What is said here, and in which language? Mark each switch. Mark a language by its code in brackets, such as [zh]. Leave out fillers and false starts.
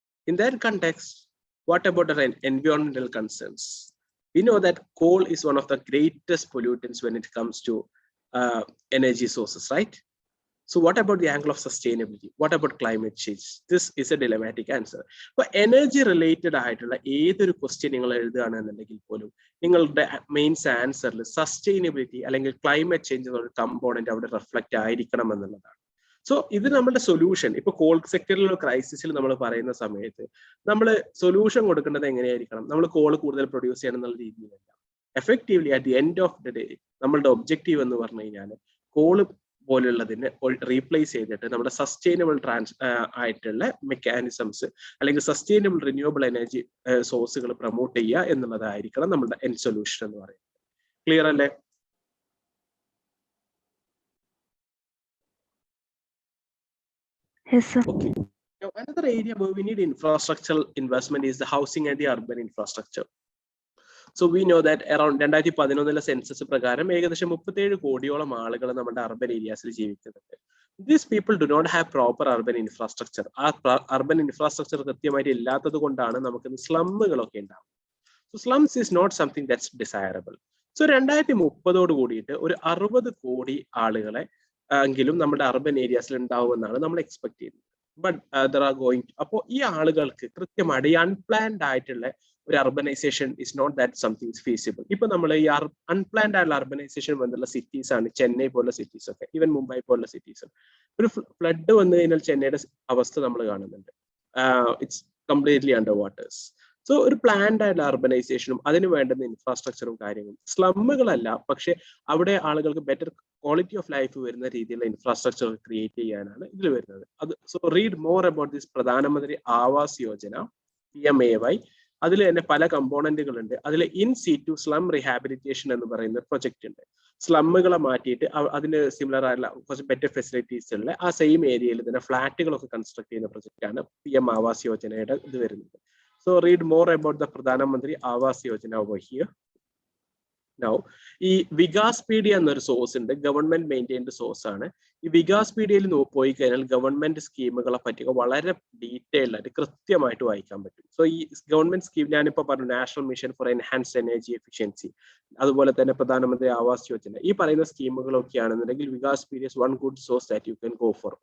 [en] In that context, what about our environmental concerns? We know that coal is one of the greatest pollutants when it comes to energy sources, right? So what about the angle of sustainability? What about climate change? This is a dilemmatic answer. But energy related [ml] ആയിട്ടുള്ള ഏതൊരു question നിങ്ങൾ എഴുതുകയാണെന്നുണ്ടെങ്കിൽ പോലും നിങ്ങളുടെ mains ആൻസറിൽ sustainability അല്ലെങ്കിൽ climate change എന്നുള്ള component അവിടെ reflect ആയിരിക്കണം എന്നുള്ളതാണ്. സോ ഇത് നമ്മുടെ സൊല്യൂഷൻ. ഇപ്പൊ കോൾ സെക്ടറിലുള്ള ക്രൈസിസിൽ നമ്മൾ പറയുന്ന സമയത്ത് നമ്മൾ സൊല്യൂഷൻ കൊടുക്കേണ്ടത് എങ്ങനെയായിരിക്കണം? നമ്മൾ കോൾ കൂടുതൽ പ്രൊഡ്യൂസ് ചെയ്യണം എന്നുള്ള രീതിയിലല്ല. Effectively at the end of the day നമ്മളുടെ ഒബ്ജക്റ്റീവ് എന്ന് പറഞ്ഞു കഴിഞ്ഞാൽ കോള് പോലുള്ളതിനെ റീപ്ലേസ് ചെയ്തിട്ട് നമ്മുടെ സസ്റ്റൈനബിൾ ആയിട്ടുള്ള മെക്കാനിസംസ് അല്ലെങ്കിൽ സസ്റ്റൈനബിൾ റിന്യൂവബിൾ എനർജി സോഴ്സുകൾ പ്രൊമോട്ട് ചെയ്യുക എന്നുള്ളതായിരിക്കണം നമ്മുടെ എൻഡ് സൊല്യൂഷൻ എന്ന് പറയുന്നത്. ക്ലിയർ അല്ലേ? [en] Yes, sir. Okay. Now, another area where we need infrastructural investment is the housing and the urban infrastructure. So we know that around [ml] 2011 census പ്രകാരം ഏകദേശം 37 കോടിയോളം ആളുകൾ നമ്മുടെ അർബൻ ഏരിയാസിൽ ജീവിക്കുന്നുണ്ട്. [en] These people do not have proper urban infrastructure. [ml] ആ urban infrastructure കൃത്യമായിട്ട് ഇല്ലാത്തത് കൊണ്ടാണ് നമുക്ക് സ്ലമ്മുകളൊക്കെ ഉണ്ടാവും. [en] So slums is not something that's desirable. [ml] So 2030 കൂടിയിട്ട് ഒരു 60 കോടി ആളുകളെ എങ്കിലും നമ്മുടെ അർബൻ ഏരിയാസിൽ ഉണ്ടാവുമെന്നാണ് നമ്മൾ എക്സ്പെക്ട് ചെയ്യുന്നത്. [en] but there are going [ml] അപ്പോൾ ഈ ആളുകൾക്ക് കൃത്യമായിട്ട് ഈ അൺപ്ലാൻഡ് ആയിട്ടുള്ള ഒരു urbanisation [en] Is not that something feasible. [ml] ഇപ്പൊ നമ്മൾ ഈ അൺപ്ലാൻഡ് ആയിട്ടുള്ള അർബനൈസേഷൻ വന്നുള്ള സിറ്റീസ് ആണ് ചെന്നൈ പോലുള്ള സിറ്റീസ് ഒക്കെ, ഈവൻ മുംബൈ പോലുള്ള സിറ്റീസ്. ഒരു ഫ്ലഡ് വന്നു കഴിഞ്ഞാൽ ചെന്നൈയുടെ അവസ്ഥ നമ്മൾ കാണുന്നുണ്ട്. [en] It's completely under waters. [ml] So ഒരു പ്ലാൻഡ് ആയിട്ടുള്ള അർബനൈസേഷനും അതിന് വേണ്ടുന്ന ഇൻഫ്രാസ്ട്രക്ചറും കാര്യങ്ങളും സ്ലമ്മുകളല്ല, പക്ഷെ അവിടെ ആളുകൾക്ക് ബെറ്റർ ക്വാളിറ്റി ഓഫ് ലൈഫ് വരുന്ന രീതിയിലുള്ള ഇൻഫ്രാസ്ട്രക്ചർ ക്രിയേറ്റ് ചെയ്യാനാണ് ഇതിൽ വരുന്നത്. [en] അത് so read more about this Pradhan Mantri Awas Yojana PMAY. [ml] അതിൽ തന്നെ പല കമ്പോണന്റുകൾ ഉണ്ട്. അതിൽ ഇൻ സീറ്റു സ്ലം റിഹാബിലിറ്റേഷൻ എന്ന് പറയുന്ന പ്രൊജക്ട് ഉണ്ട്. സ്ലമ്മുകളെ മാറ്റിയിട്ട് അതിന് സിമിലർ ആയിട്ടുള്ള കുറച്ച് ബെറ്റർ ഫെസിലിറ്റീസ് ഉള്ള ആ സെയിം ഏരിയയിൽ തന്നെ ഫ്ലാറ്റുകളൊക്കെ കൺസ്ട്രക്ട് ചെയ്യുന്ന പ്രൊജക്റ്റാണ് PM ആവാസ് യോജനയുടെ ഇത് വരുന്നത്. [en] So read more about the Pradhan Mantri Awas Yojana over here. [ml] Now, ഈ വികാസ്പീഡിയ എന്നൊരു സോഴ്സ് ഉണ്ട്, ഗവൺമെന്റ് മെയിൻറ്റൈൻഡ് സോഴ്സ് ആണ്. ഈ വികാസ്പീഡിയയിൽ പോയി കഴിഞ്ഞാൽ ഗവൺമെന്റ് സ്കീമുകളെ പറ്റിയൊക്കെ വളരെ ഡീറ്റെയിൽഡ് ആയിട്ട് കൃത്യമായിട്ട് വായിക്കാൻ പറ്റും. സോ ഈ ഗവൺമെന്റ് സ്കീം ഞാനിപ്പോൾ പറഞ്ഞു, national mission four enhanced energy efficiency, അതുപോലെ തന്നെ പ്രധാനമന്ത്രി ആവാസ് യോജന, ഈ പറയുന്ന സ്കീമുകളൊക്കെ ആണെന്നുണ്ടെങ്കിൽ വികാസ്പീഡിയ [en] One good source that you can go for.